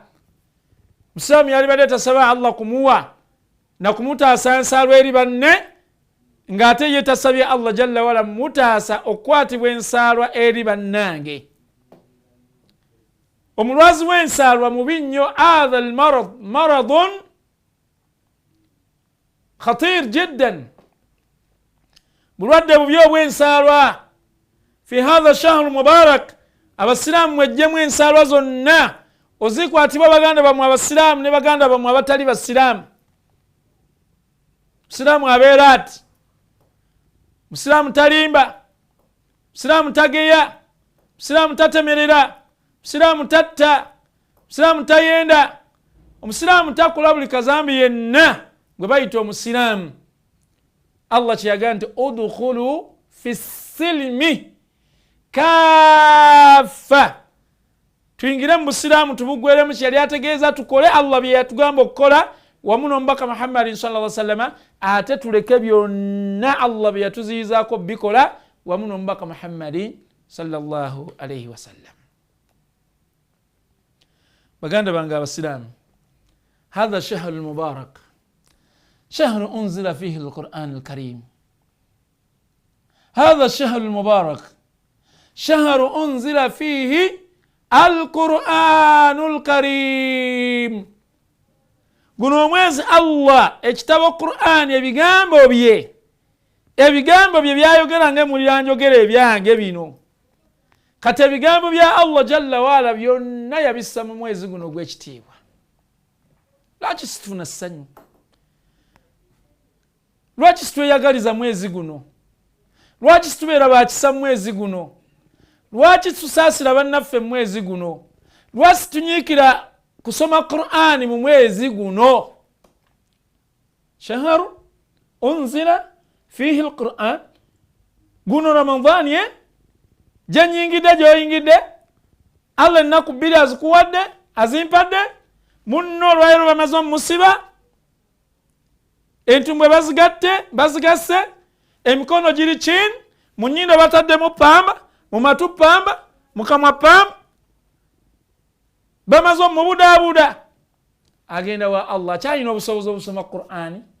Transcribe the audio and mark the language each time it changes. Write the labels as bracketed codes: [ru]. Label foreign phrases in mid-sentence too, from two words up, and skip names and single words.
[lg] Musiraamu yalibadde tasaba Allah kumuwa na kumutaasa ensalo eri banne, ng'ate ye tasabye Allah [ar] جل وعلا [lg] mutaasa okukwatibwa ensaalwa eri bannange. Omulwazi w'ensaalwa mubi nnyo. [ar] هذا المرض مرض خطير جدا, [lg] bulwadde bubi obw'ensaalwa. [ar] في هذا شهر مبارك, [lg] abasiraamu mwejjemu ensaalwa zonna ozikwatibwa baganda bamwe abasiraamu ne baganda bamwe abatali basiraamu. Musiraamu abeera ati, musiraamu talimba, musiraamu tageya, musiraamu tatemerera, omusiraamu tatta, omusiraamu tayenda, omusiraamu takola buli kazambi yenna gwe bayita omusiraamu. Allah kyeyagaa nti [ar] ادخلوا في السلم كافة, [lg] tuyingire mu busiraamu tubugweremu. Kyeyali ategeeza tukole Allah bye yatugamba okukola wamu n'omubaka Muhammadin [ar] صلى الله عليه وسلم, [lg] ate tuleke byonna Allah bye yatuziyizaako bikola wamu n'omubaka Muhammadin [ar] صلى الله عليه وسلم. [lg] baganda bange abasiraamu, [ar] هذا شهر المبارك، شهر أنزل فيه القرآن الكريم. هذا الشهر المبارك شهر أنزل فيه القرآن الكريم. [lg] guno mwezi Allah ekitabo Qur'an ebigambo bye byayogera ng'emulira njogera ebyange bino. Kati ebigambo bya Allah [ar] جل وعلا [lg] byonna yabissa mu mwezi guno gw'ekitiibwa. Lwaki situfuna ssanyu? Lwaki situyagaliza mwezi guno? Lwaki situbeera bakisa mwezi guno? Lwaki tusaasira bannaffe mwezi guno? Lwaki tunyiikira kusoma Qur'ani mu mwezi guno? [ar] شهر أنزل فيه القرآن. [lg] Guno Ramadhani janyingidde gyoyingidde, Allah ennaku bbiri azikuwadde azimpadde, munno olwaleero bamaze omusiba, entumbwe bazigasse, emikono giri chini, mu nnyindo bataddemu pamba, mu matu pamba, mu kamwa pamba, bamaze omubudaabuda, agenda wa Allah kyalina obusobozi obusoma Qur'ani.